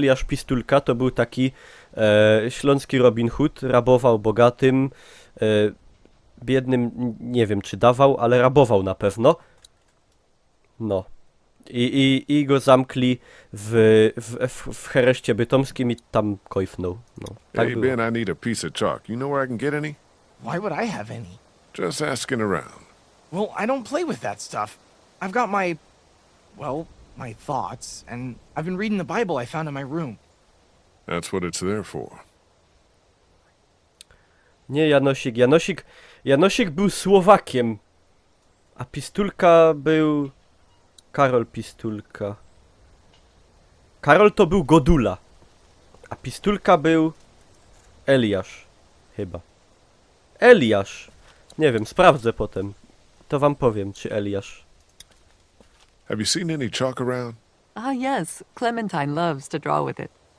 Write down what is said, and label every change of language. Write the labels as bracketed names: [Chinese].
[Polish] Eliasz Pistulka to był taki śląski Robin Hood, rabował bogatym, biednym nie wiem czy dawał, ale rabował na pewno. No. I go zamkli w hereszcie bytomskim i tam kojfnął. No, tak [English] Hey, [Polish] było. [English] Ben, I need a piece of chalk. You know where I can get any? Why would I have any? Just asking around. Well, I don't play with that stuff. I've got my thoughts, and I've been reading the Bible I found in my room. That's what it's there for. [Polish] Nie Janosik. Janosik był Słowakiem, a Pistulka był... Karol Pistulka. Karol to był Godula. A Pistulka był... Eliasz. Chyba. Eliasz. Nie wiem, sprawdzę potem. To wam powiem, czy Eliasz. [English] Have you seen any chalk around? Ah, yes. Clementine loves to draw with it.